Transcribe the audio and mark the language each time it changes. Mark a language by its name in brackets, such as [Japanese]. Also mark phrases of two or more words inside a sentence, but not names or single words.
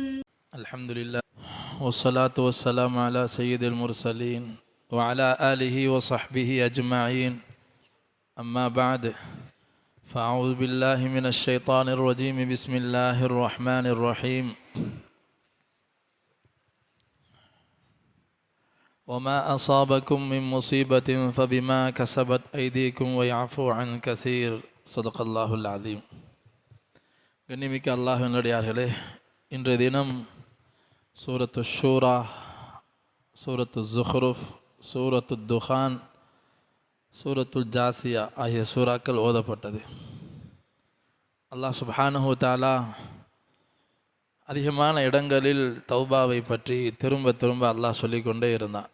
[Arabic] الحمد لله والصلاة والسلام على سيد المرسلين وعلى آله وصحبه أجمعين أما بعد فأعوذ بالله من الشيطان الرجيم بسم الله الرحمن الرحيم وما أصابكم من مصيبة فبما كسبت أيديكم ويعفو عن كثير صدق الله العظيم. [Tamil] கண்ணிமிக்க அல்லாஹ்வின் அடியார்களே, இன்றைய தினம் சூரத்து ஷூரா, சூரத்து ஜுஹ்ருஃப், சூரத்து துஹான், சூரத்து ஜாசியா ஆகிய சூறாக்கள் ஓதப்பட்டது. அல்லாஹ் [Arabic] سبحانه تعالى [Tamil] அதிகமான இடங்களில் தௌபாவை பற்றி திரும்ப திரும்ப அல்லாஹ் சொல்லிக்கொண்டே இருந்தான்.